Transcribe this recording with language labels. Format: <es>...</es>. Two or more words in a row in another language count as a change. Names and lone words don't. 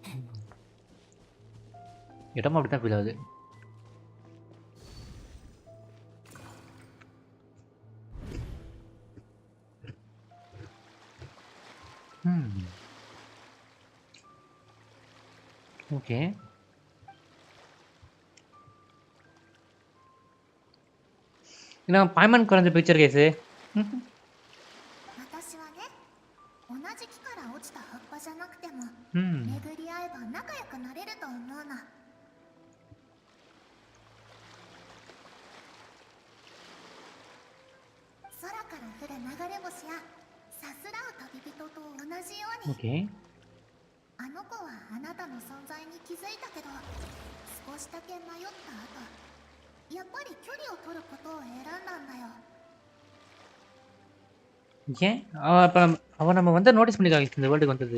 <ta>இடமும் அப்படி தான் ஃபீல் ஆகுது. ஓகே. நான் பாய்மன் குறைஞ்ச</ta> <en>picture case.</en> <ja>私はね、同じ木から落ちた葉っぱじゃなくても巡り合えば仲良くなれると思うの。空から降る流れ星やさすらう旅人と同じように。</ja> <ta>ஓகே.</ta> <ja>あの子はあなたの存在に気づいたけど、少しだけ迷った後、やっぱり距離を取ることを選んだんだよ。</ja> <ta>ஏன் அவ நம்ம வந்து நோட்டீஸ் பண்ணிருக்காங்க இந்த வேர்ல்டுக்கு வந்தது.</ta>